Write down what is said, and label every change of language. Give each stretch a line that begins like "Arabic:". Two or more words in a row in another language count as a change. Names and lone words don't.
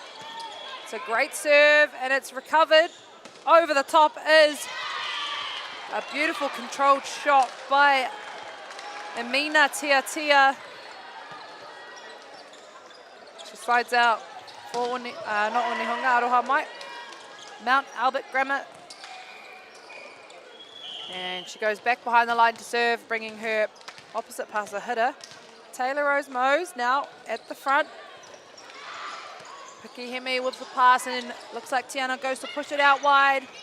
English: It's a great serve, and it's recovered. Over the top is a beautiful controlled shot by Amina Tia. She slides out for not Onehunga,
Māori: aroha mai.
English: Mount Albert Grammar. And she goes back behind the line to serve, bringing her opposite passer hitter. Taylor Rose Mose now at the front. Piki Hemi with the pass, and looks like Tiana goes to push it out wide.